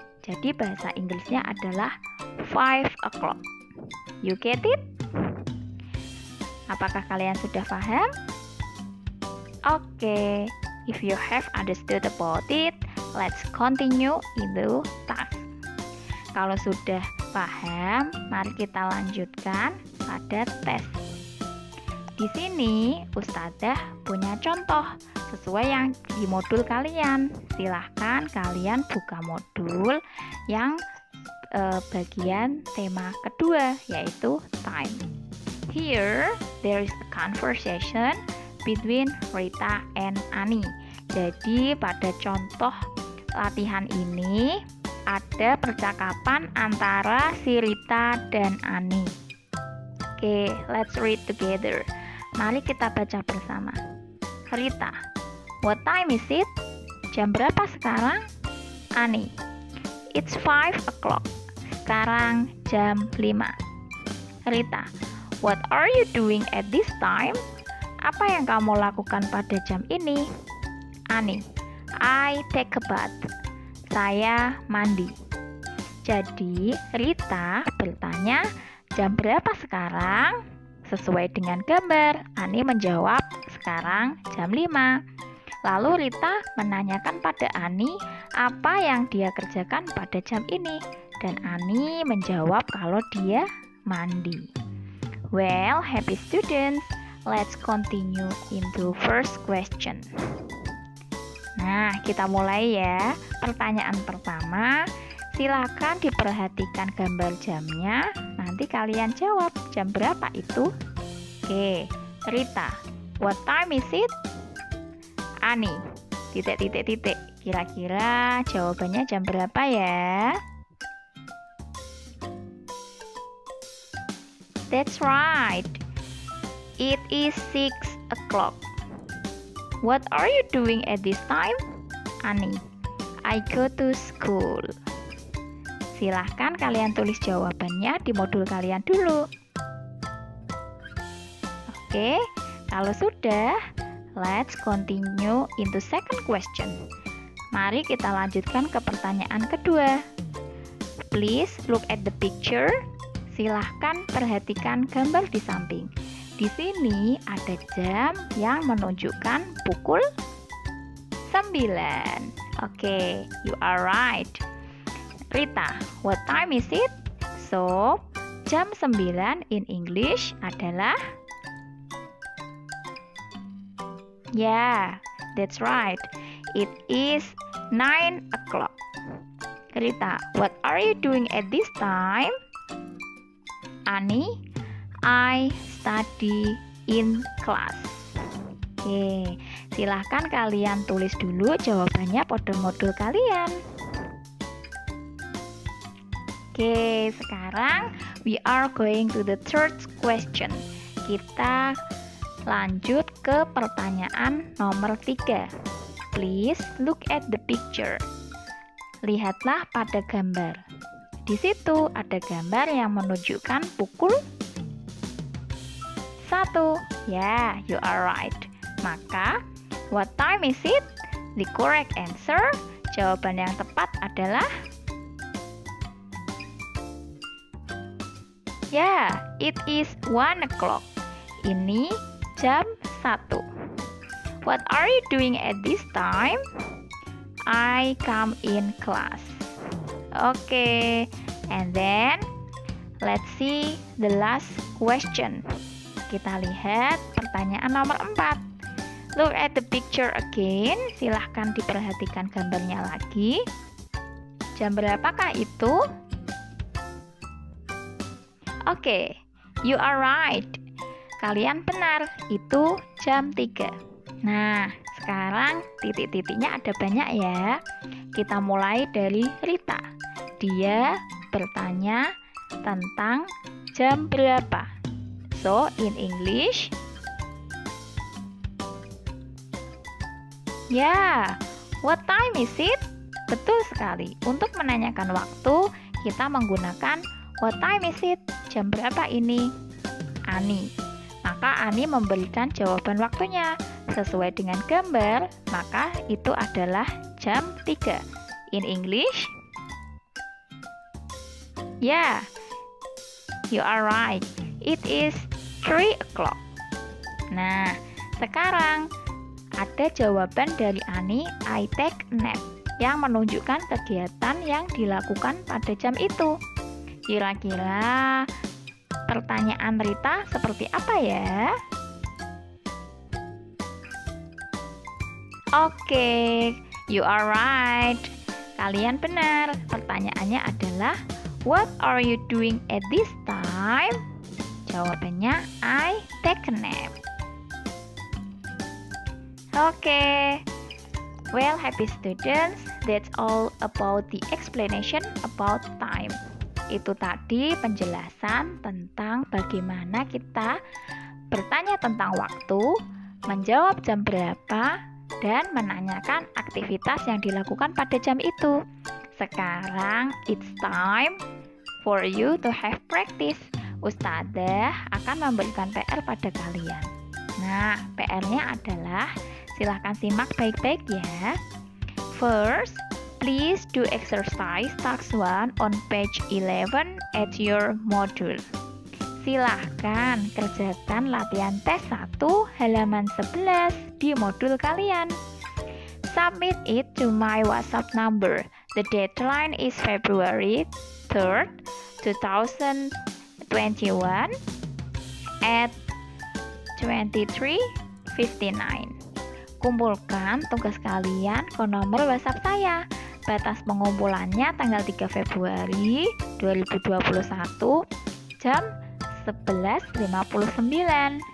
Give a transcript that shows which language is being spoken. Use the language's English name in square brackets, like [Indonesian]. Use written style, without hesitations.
[Indonesian] Jadi bahasa Inggrisnya adalah [English] 5 o'clock. You get it? [Indonesian] Apakah kalian sudah paham? [English] Oke, if you have understood about it, let's continue into task. [Indonesian] Kalau sudah paham, mari kita lanjutkan pada tes. Di sini Ustazah punya contoh sesuai yang di modul kalian. Silahkan kalian buka modul yang bagian tema kedua, yaitu time. [English] Here, there is a conversation between Rita and Ani. [Indonesian] Jadi pada contoh latihan ini ada percakapan antara si Rita dan Ani. [English] Oke, let's read together. [Indonesian] Mari kita baca bersama. [English] Rita, what time is it? [Indonesian] Jam berapa sekarang? [English] Ani, it's 5 o'clock. [Indonesian] Sekarang jam 5. [English] Rita, what are you doing at this time? [Indonesian] Apa yang kamu lakukan pada jam ini? [English] Ani, I take a bath. [Indonesian] Saya mandi. Jadi, Rita bertanya, jam berapa sekarang? Sesuai dengan gambar, Ani menjawab, sekarang jam 5. Lalu Rita menanyakan pada Ani apa yang dia kerjakan pada jam ini. Dan Ani menjawab kalau dia mandi. [English] Well, happy students, let's continue into first question. [Indonesian] Nah, kita mulai ya. Pertanyaan pertama, silakan diperhatikan gambar jamnya. Nanti kalian jawab jam berapa itu. Oke, [English] Rita, what time is it? [Indonesian] Ani, titik. Kira-kira jawabannya jam berapa ya? [English] That's right. It is 6 o'clock. What are you doing at this time? Ani, I go to school. [Indonesian] Silahkan kalian tulis jawabannya di modul kalian dulu. [English] Oke, [Indonesian] kalau sudah, [English] let's continue into second question. [Indonesian] Mari kita lanjutkan ke pertanyaan kedua. [English] Please look at the picture. [Indonesian] Silahkan perhatikan gambar di samping. Di sini ada jam yang menunjukkan pukul 9. [English] Oke, you are right. Rita, what time is it? [Indonesian] So, jam 9 [English] in English [Indonesian] adalah? [English] Yeah, that's right. It is 9 o'clock. Rita, what are you doing at this time? Ani, I study in class. [Indonesian] Oke, silahkan kalian tulis dulu jawabannya pada modul kalian. [English] Oke, [Indonesian] sekarang [English] we are going to the third question. [Indonesian] Kita lanjut ke pertanyaan nomor 3. [English] Please look at the picture. [Indonesian] Lihatlah pada gambar. Di situ ada gambar yang menunjukkan pukul 1. [English] Ya, you are right. Maka, what time is it? The correct answer, [Indonesian] jawaban yang tepat adalah ya, [English] it is 1 o'clock. [Indonesian] Ini jam 1. [English] What are you doing at this time? I come in class. Okay, and then let's see the last question. [Indonesian] Kita lihat pertanyaan nomor 4. [English] Look at the picture again. [Indonesian] Silahkan diperhatikan gambarnya lagi. Jam berapakah itu? Oke, [English] you are right. [Indonesian] Kalian benar, itu jam 3. Nah, sekarang titik-titiknya ada banyak ya. Kita mulai dari Rita. Dia bertanya tentang jam berapa. [English] So, in English, ya, what time is it? [Indonesian] Betul sekali. Untuk menanyakan waktu, kita menggunakan [English] what time is it? [Indonesian] Jam berapa ini? Ani. Maka Ani memberikan jawaban waktunya. Sesuai dengan gambar, maka itu adalah jam 3. [English] In English, yeah, you are right. It is 3 o'clock. [Indonesian] Nah, sekarang ada jawaban dari Ani, [English] I take nap, [Indonesian] yang menunjukkan kegiatan yang dilakukan pada jam itu. Kira-kira pertanyaan Rita seperti apa ya? [English] Oke, you are right. [Indonesian] Kalian benar. Pertanyaannya adalah, [English] what are you doing at this time? Jawabannya, I take a nap. Oke. Well, happy students, that's all about the explanation about time. [Indonesian] Itu tadi penjelasan tentang bagaimana kita bertanya tentang waktu, menjawab jam berapa, dan menanyakan aktivitas yang dilakukan pada jam itu. [English] Sekarang it's time for you to have practice. [Indonesian] Ustadzah akan memberikan PR pada kalian. Nah, PR-nya adalah, silahkan simak baik-baik ya. [English] First, please do exercise task 1 on page 11 at your module. [Indonesian] Silahkan kerjakan latihan tes 1 halaman 11 di modul kalian. [English] Submit it to my WhatsApp number. The deadline is February 3rd, 2021 at 23:59. [Indonesian] Kumpulkan tugas kalian ke nomor WhatsApp saya. Batas pengumpulannya tanggal 3 Februari 2021 jam 11:59.